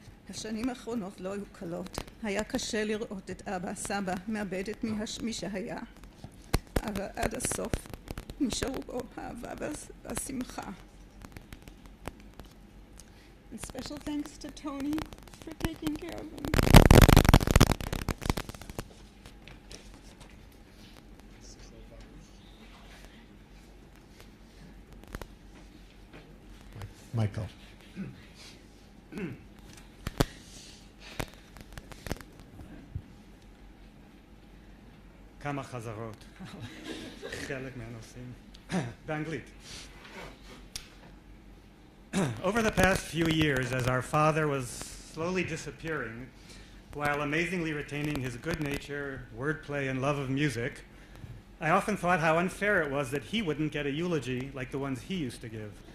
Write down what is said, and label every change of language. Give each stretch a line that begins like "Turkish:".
Hebrew: השנים האחרונות לא היו קלות. היה קשה לראות את אבא, סבא, מאבד את מי שהיה. אבל עד הסוף נשארו בו האהבה והשמחה.
English: And special thanks to Tony for taking care of them. Michael.
Hebrew: כמה חזרות, חלק מהנושאים, באנגלית.
English: Over the past few years, as our father was slowly disappearing, while amazingly retaining his good nature, wordplay, and love of music, I often thought how unfair it was that he wouldn't get a eulogy like the ones he used to give.